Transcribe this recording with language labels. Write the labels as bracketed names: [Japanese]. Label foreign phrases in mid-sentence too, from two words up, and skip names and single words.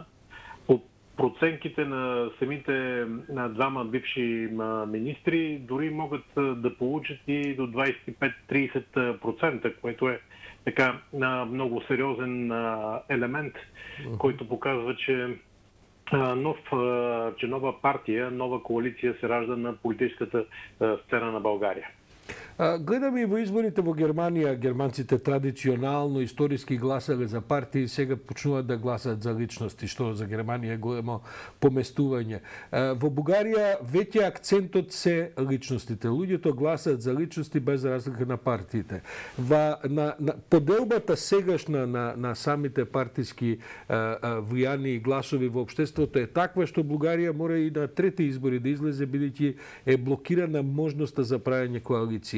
[Bulgarian] Проценките на самите двама бивши министри дори могат да получат и до 25-30%, което е така много сериозен елемент, който показва, че нова партия, нова коалиция се ражда на политическата сцена на България. [Macedonian] Гледаме и во изборите во Германија, германците традиционално, историски гласале за партии, сега почнуваат да гласат за личности, што за Германија е големо поместување. Во Бугарија веќе акцентот се личностите. Луѓето гласаат за личности без разлика на партиите. На поделбата сегашна на самите партиски влијани и гласови во општеството е таква што Бугарија мора и на трети избори да излезе, бидејќи е блокирана можноста за правење коалиции.